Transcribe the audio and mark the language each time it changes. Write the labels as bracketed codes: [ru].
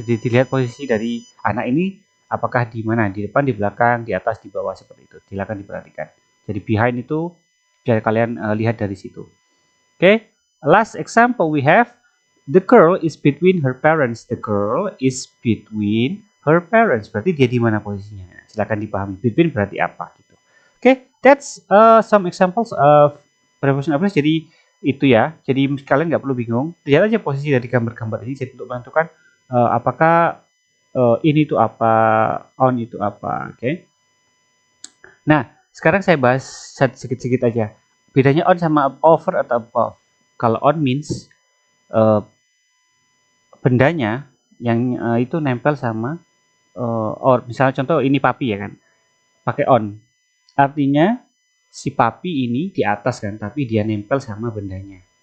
[id] Jadi dilihat posisi dari anak ini apakah di mana? Di depan, di belakang, di atas, di bawah, seperti itu. Silakan diperhatikan. Jadi behind itu biar kalian lihat dari situ. [en] Oke. Okay. Last example we have. The girl is between her parents. The girl is between her parents. [id] Berarti dia di mana posisinya? Silakan dipahami. Between berarti apa gitu. [en] Oke, okay, that's some examples of preposition of place. [id] Jadi itu ya. Jadi kalian nggak perlu bingung. Lihat aja posisi dari gambar-gambar ini. Jadi untuk menentukan apakah ini itu apa, on itu apa. Oke. Okay. Nah, sekarang saya bahas sedikit-sedikit aja. Bedanya on sama over atau above. Kalau on means bendanya yang itu nempel sama or misalnya contoh ini papi ya kan, pakai on, artinya si papi ini di atas kan, tapi dia nempel sama bendanya.